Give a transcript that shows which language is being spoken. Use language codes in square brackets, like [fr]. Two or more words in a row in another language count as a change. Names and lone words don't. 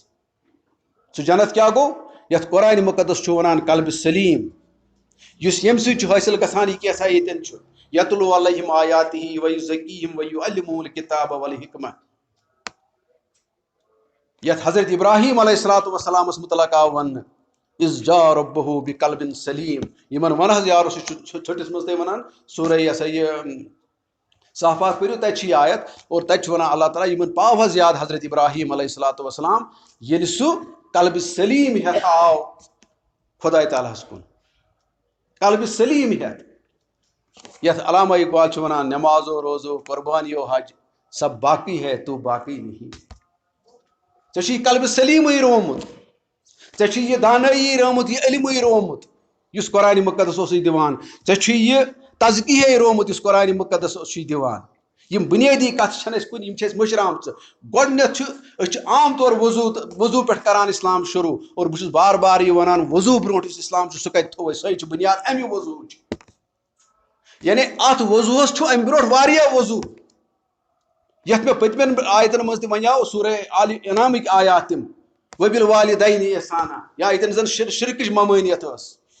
[ks] سُہ جنت کیاہ گوٚو یتھ قرآن مقدس چھُ ونان قلبِ سلیٖم یُس ییٚمہِ سۭتۍ چھُ حٲصِل گژھان یہِ کیٛاہ سا ییٚتٮ۪ن چھُ [ar] یتلو علیہم آیاتہ ویزکیہم ویعلمہم الکتاب والحکمہ. [ks] یتھ حضرت ابراہیم [ar] علیہ الصلوۃ والسلام [ks] متعلق آو وننہٕ [ar] اذ جاء ربہ بقلب سلیم. [ks] یمن ون حظ یارو سُہ چھُ چھٹس منٛز تۄہہِ ونان سورہ یہ سا یہ صافات پٔرِو تتہِ چھِ یہِ آیت اور تتہِ چھُ ونان اللہ تعالیٰ یمن پاو حظ یاد حضرت ابراہیم [ar] علیہ الصلوۃ والسلام [ks] ییٚلہِ سُہ قلبِ سلیم ہیتھ آو خدائے تعالیٰ ہس کُن قلبِ سلیم ہیتھ. یتھ علامہ اقبال چھُ ونان نمازو روزو قربانیو حج [ur] سب باقی ہے تو باقی نہیں. [ks] ژےٚ چھُے قلبِ سلیٖمٕے رومُت ژےٚ چھُے یہِ دانٲیی رومُت یہِ علمٕے رومُت یُس قرآن مقدس اوسُے دِوان ژےٚ چھُے یہِ تزکیہ رومُت یُس قرآن مقدس چھُے دِوان یِم بُنیٲدی کَتھٕ چھَنہٕ اَسہِ کُنہِ یِم چھِ اَسہِ مٔشراومژٕ گۄڈٕنیتھ چھُ أسۍ چھِ عام طور وضوٗ پٮ۪ٹھ کران اِسلام شروٗع اور بہٕ چھُس بار بار یہِ وَنان وضوٗ برونٛٹھ یُس اِسلام چھُ سُہ کَتہِ تھوٚو اَسہِ سۄے چھِ بُنیاد اَمہِ وضوٗچ یعنی اَتھ وضوٗہَس چھُ اَمہِ برونٛٹھ واریاہ وضوٗ یَتھ مےٚ پٔتمٮ۪ن آیتن منٛز تہِ وَنیاو سورہ آل انعامٕکۍ آیات تِم [ar] وبالوالدین احسانا [ks] یا ییٚتٮ۪ن زَن شرکٕچ ممٲنیت ٲس